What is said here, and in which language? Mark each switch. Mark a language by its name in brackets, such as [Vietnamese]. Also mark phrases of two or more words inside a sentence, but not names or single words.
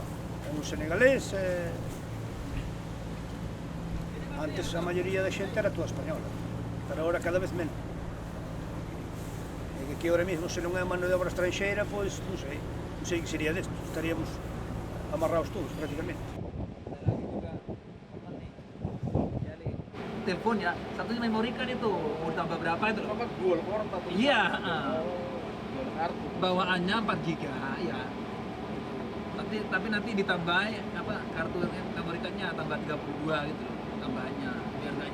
[Galician] É un senegalés e... Antes a maioría da xente era toda española, pero agora cada vez menos. E que aquí ahora mesmo, se non é mano de obra estranxeira, pois non sei que sería desto, estaríamos amarrados todos prácticamente. [Indonesian] Teleponnya satu [English] memori card [Indonesian] itu mau tambah berapa itu loh? Iya, bawaannya 4 giga ya. Tapi nanti ditambah apa kartu [English] memory cardnya [Indonesian] tambah 32 gitu loh tambahannya.